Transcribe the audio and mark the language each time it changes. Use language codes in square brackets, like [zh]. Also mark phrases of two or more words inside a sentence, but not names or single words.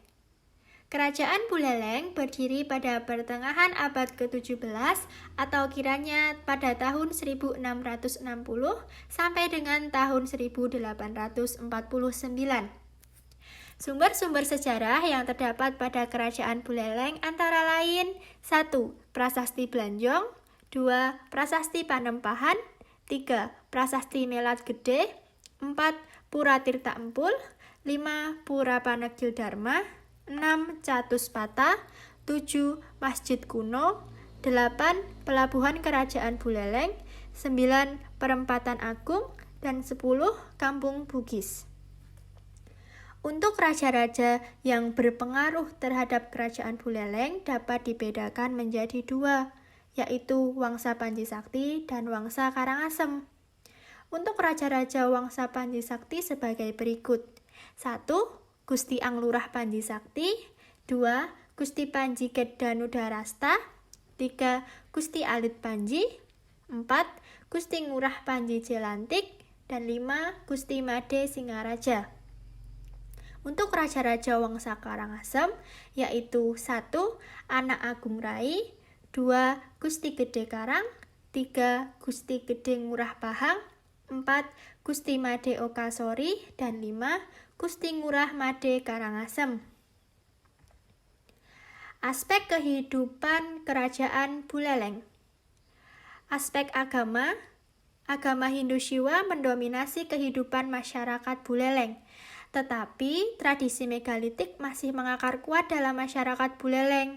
[id] Kerajaan Buleleng berdiri pada pertengahan abad ke-17 atau kiranya pada tahun 1660 sampai dengan tahun 1849. Sumber-sumber sejarah yang terdapat pada Kerajaan Buleleng antara lain: 1. Prasasti Blanjong. 2. Prasasti Panempahan. 3. Prasasti Melat Gede. 4. Pura Tirta Empul. 5. Pura Panegil Dharma. 6. Catuspata. 7. Masjid Kuno. 8. Pelabuhan Kerajaan Buleleng. 9. Perempatan Agung. Dan 10. Kampung Bugis. Untuk raja-raja yang berpengaruh terhadap Kerajaan Buleleng dapat dibedakan menjadi 2, yaitu Wangsa Panji Sakti dan Wangsa Karangasem. Untuk raja-raja Wangsa Panji Sakti sebagai berikut: 1. Gusti Anglurah Panji Sakti. 2. Gusti Panji Kedanudarasta. 3. Gusti Alit Panji. 4. Gusti Ngurah Panji Jelantik. Dan 5. Gusti Made Singaraja. Untuk raja-raja Wangsa Karangasem yaitu 1. Anak Agung Rai. 2. Gusti Gede Karang, 3. Gusti Gede Ngurah Pahang, 4. Gusti Made Okasori, dan 5. Gusti Ngurah Made Karangasem. Aspek kehidupan Kerajaan Buleleng. Aspek agama Hindu Siwa mendominasi kehidupan masyarakat Buleleng. Tetapi tradisi megalitik masih mengakar kuat dalam masyarakat Buleleng.